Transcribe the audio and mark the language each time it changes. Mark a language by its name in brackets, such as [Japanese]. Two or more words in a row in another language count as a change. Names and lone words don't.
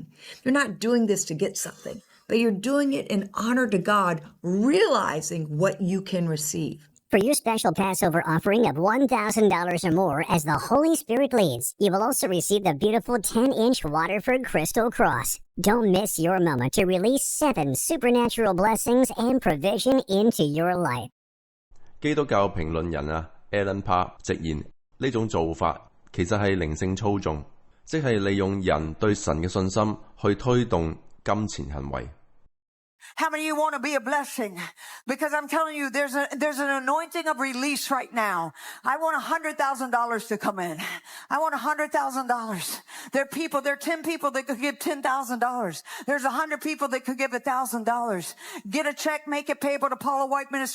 [English] You're not doing this to get something, but you're doing it in honor to God, realizing what you can receive. For your special Passover offering of $1,000 or more as the Holy Spirit leads, you will also receive the beautiful 10-inch Waterford Crystal Cross. Don't miss your moment to release 7 supernatural blessings and provision into your life. [Cantonese] 基督教評論人Alan Parr 直言，呢種做法其實係靈性操縱，即係利用人對神嘅信心去推動金錢行為。 [English] How many of you want to be a blessing? Because I'm telling you, there's an anointing of release right now. I want $100,000 to come in. I want $100,000. There are 10 people that could give $10,000. There's 100 people that could give $1,000. Get a check, make it payable to Paula White Ministry.